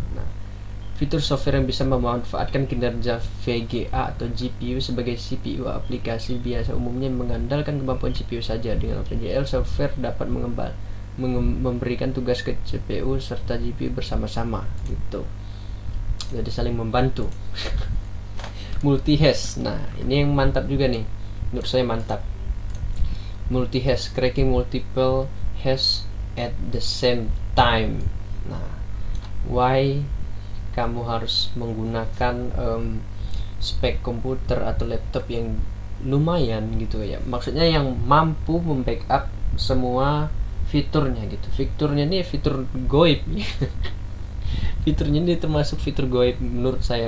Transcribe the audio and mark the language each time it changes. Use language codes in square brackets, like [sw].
[id] Nah, fitur software yang bisa memanfaatkan kinerja VGA atau GPU sebagai CPU aplikasi biasa umumnya mengandalkan kemampuan CPU saja. Dengan OpenGL, software dapat memberikan tugas ke CPU serta GPU bersama-sama gitu. Jadi saling membantu. Multi-hash. Nah, ini yang mantap juga nih. Menurut saya mantap. [en] Multi-hash, cracking multiple hash at the same time. [id] Nah, [en] why [id] kamu harus menggunakan spek komputer atau laptop yang lumayan gitu ya, maksudnya yang mampu membackup semua fiturnya gitu. Fiturnya ini fitur goib. Fiturnya ini termasuk fitur goib menurut saya.